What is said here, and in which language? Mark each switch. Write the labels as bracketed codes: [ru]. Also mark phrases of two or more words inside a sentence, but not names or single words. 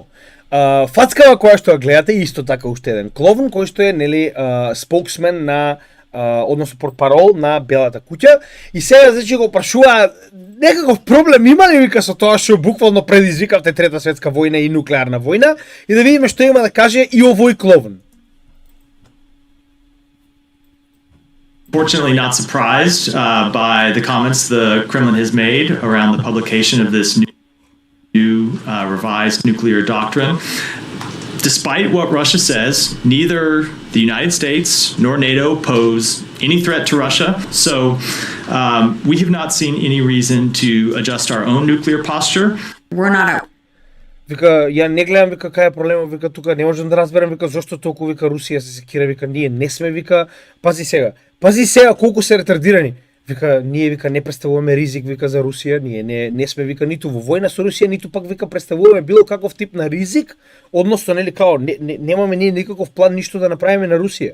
[mk] Фацкава која што ја гледате, исто така уште еден клоун, кој што е нели споксмен на односно портпарол на Белата куќа, и сега значи го прашува некаков проблем има ли вика со тоа што буквално предизвикавте Трета светска војна и нуклеарна војна, и да видиме што има да каже и овој клоун. [en] Fortunately, not surprised by the comments the Kremlin has made around the publication of this new revised nuclear doctrine. Despite what Russia says, neither the United States nor NATO pose any threat to Russia. So we have not seen any reason to adjust our own nuclear posture. We're not out. [mk] Вика, ја не гледам, вика, кај е проблемот, вика, тука не можам да разберам, вика, зошто толку, вика, Русија се секира, вика, ние не сме, вика, пази сега, колку се ретардирани. Вика, ние, вика, не представуваме ризик, вика, за Русија, ние не сме, вика, ниту во војна со Русија, ниту пак, вика, представуваме било каков тип на ризик, односно, нели, као, немаме ние никаков план ништо да направиме на Русија.